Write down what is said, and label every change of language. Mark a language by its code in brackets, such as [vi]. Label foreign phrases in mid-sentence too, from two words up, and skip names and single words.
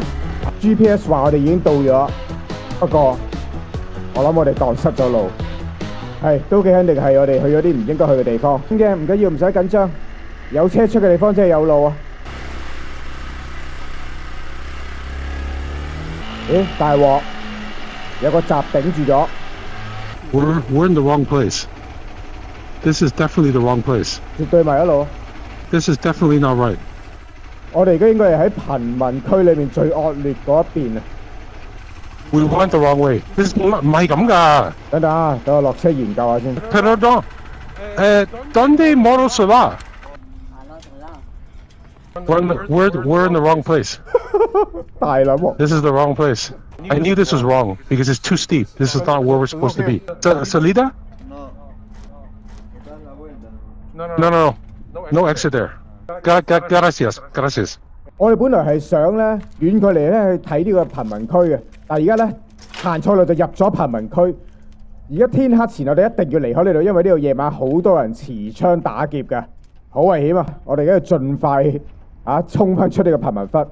[yue] GPS 話我哋已經到咗，不過我諗我哋蕩失咗路。係，都幾肯定係我哋去咗啲唔應該去嘅地方。唔緊要，唔使緊張。有車出嘅地方真係有路啊！咦，大鑊！有個閘頂住咗。 [en] We're in the wrong place. This is definitely the wrong place. [yue] 絕對埋一路。 [en] This is definitely not right. [yue] 我哋而家應該係喺貧民區裏面最惡劣嗰一邊啊！ [en] We went the wrong way. This [yue] 唔係咁㗎。等等啊，等我落車研究下先。 [es] Perdón. ¿Dónde moros se va? [en] We're in the wrong place. [yue] 大撚喎 [en] This is the wrong place. I knew this was wrong because it's too steep. This is not where we're supposed to be. Salida? No exit there. [es] Gracias. [yue] 我哋本來係想咧遠距離咧去睇呢個貧民區嘅，但係而家咧行錯路就入咗貧民區。而家天黑前，我哋一定要離開呢度，因為呢度夜晚好多人持槍打劫嘅，好危險啊！我哋而家要盡快衝翻出呢個貧民窟。